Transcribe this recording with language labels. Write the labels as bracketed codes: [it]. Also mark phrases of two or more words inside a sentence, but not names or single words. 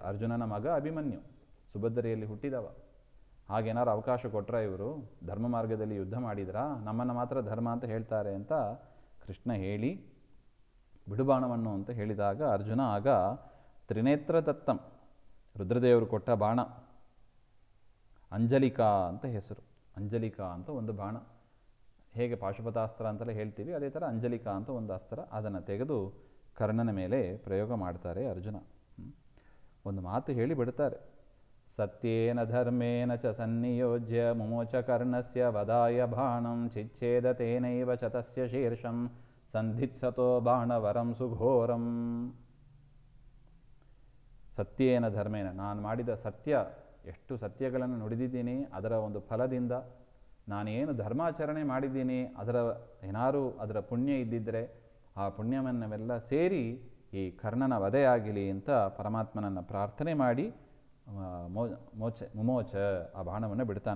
[kn] ಅರ್ಜುನನ ಮಗ ಅಭಿಮನ್ಯು, ಸುಭದ್ರೆಯಲ್ಲಿ ಹುಟ್ಟಿದವ. ಹಾಗೇನಾರು ಅವಕಾಶ ಕೊಟ್ಟರೆ ಇವರು ಧರ್ಮ ಮಾರ್ಗದಲ್ಲಿ ಯುದ್ಧ ಮಾಡಿದ್ರಾ, ನಮ್ಮನ್ನು ಮಾತ್ರ ಧರ್ಮ ಅಂತ ಹೇಳ್ತಾರೆ ಅಂತ ಕೃಷ್ಣ ಹೇಳಿ ಬಿಡುಬಾಣವನ್ನು ಅಂತ ಹೇಳಿದಾಗ ಅರ್ಜುನ ಆಗ [sa] ತ್ರಿನೇತ್ರ ದತ್ತಂ, [kn] ರುದ್ರದೇವರು ಕೊಟ್ಟ ಬಾಣ, ಅಂಜಲಿಕಾ ಅಂತ ಹೆಸರು. ಅಂಜಲಿಕಾ ಅಂತ ಒಂದು ಬಾಣ, ಹೇಗೆ ಪಾಶುಪತಾಸ್ತ್ರ ಅಂತಲೇ ಹೇಳ್ತೀವಿ ಅದೇ ಥರ ಅಂಜಲಿಕಾ ಅಂತ ಒಂದು ಅಸ್ತ್ರ, ಅದನ್ನು ತೆಗೆದು ಕರ್ಣನ ಮೇಲೆ ಪ್ರಯೋಗ ಮಾಡ್ತಾರೆ ಅರ್ಜುನ. ಒಂದು ಮಾತು ಹೇಳಿ ಬಿಡ್ತಾರೆ, [sa] ಸತ್ಯೇನ ಧರ್ಮೇನ ಚ ಸನ್ನಿಯೋಜ್ಯ ಮುಮೋಚ ಕರ್ಣಸ್ಯ ವದಾಯ ಬಾಣಂ ಚಿಚ್ಛೇದ ತೇನೈವ ಚ ತಸ್ಯ ಶೀರ್ಷಂ ಸಂಧಿತ್ಸತೋ ಬಾಣವರಂ ಸುಘೋರಂ. ಸತ್ಯೇನ ಧರ್ಮೇನ, [kn] ನಾನು ಮಾಡಿದ ಸತ್ಯ, ಎಷ್ಟು ಸತ್ಯಗಳನ್ನು ನುಡಿದಿದ್ದೀನಿ, ಅದರ ಒಂದು ಫಲದಿಂದ ನಾನೇನು ಧರ್ಮಾಚರಣೆ ಮಾಡಿದ್ದೀನಿ, ಅದರ ಪುಣ್ಯ ಇದ್ದಿದ್ದರೆ ಆ ಪುಣ್ಯವನ್ನೆಲ್ಲ ಸೇರಿ ಈ ಕರ್ಣನ ವಧೆಯಾಗಲಿ ಅಂತ ಪರಮಾತ್ಮನನ್ನು ಪ್ರಾರ್ಥನೆ ಮಾಡಿ ಮುಮೋಚ ಆ ಬಾಣವನ್ನು ಬಿಡ್ತಾನೆ.